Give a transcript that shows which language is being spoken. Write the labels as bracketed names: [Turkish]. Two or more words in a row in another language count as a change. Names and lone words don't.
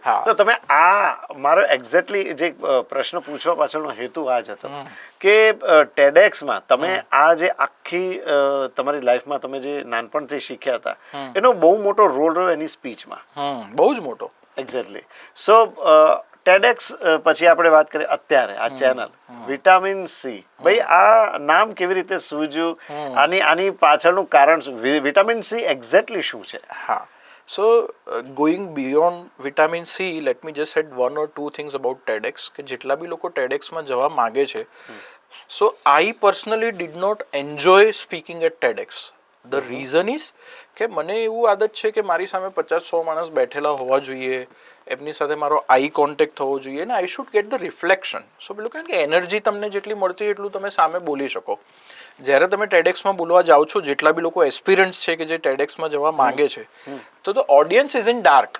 [Gujarati] તો તમે આ મારો એક્ઝેક્ટલી જે પ્રશ્ન પૂછવા પાછળનો હેતુ આ જ હતો કે ટેડેક્સમાં તમે આ જે આખી તમારી લાઈફમાં તમે જે નાનપણથી શીખ્યા હતા એનો બહુ મોટો રોલ રહ્યો એની સ્પીચમાં. બહુ જ મોટો. એક્ઝેક્ટલી. સો ટેડેક્સ પછી આપણે વાત કરીએ અત્યારે આ ચેનલ વિટામિન સી, ભાઈ આ નામ કેવી રીતે સૂઝ્યું, આની પાછળનું કારણ શું, વિટામિન સી એક્ઝેક્ટલી શું છે? હા. [English] So, going beyond vitamin C, let me just add 1 or 2 things about TEDx [Gujarati] કે જેટલા બી લોકો TEDxમાં જવા માંગે છે, [English] so I personally did not enjoy speaking at TEDx. The reason is [Gujarati] કે મને એવું આદત છે કે મારી સામે 50-100 માણસ બેઠેલા હોવા જોઈએ, એમની સાથે મારો [English] eye contact [Gujarati] થવો જોઈએ અને [English] I should get the reflection. [Gujarati] સો પેલું કહે કે એનર્જી તમને જેટલી મળતી એટલું તમે સામે બોલી શકો. જ્યારે તમે ટેડેક્સમાં બોલવા જાઓ છો, જેટલા બી લોકો એસ્પિરન્ટ્સ છે કે જે ટેડેક્સમાં જવા માંગે છે, તો [English] the audience is in dark.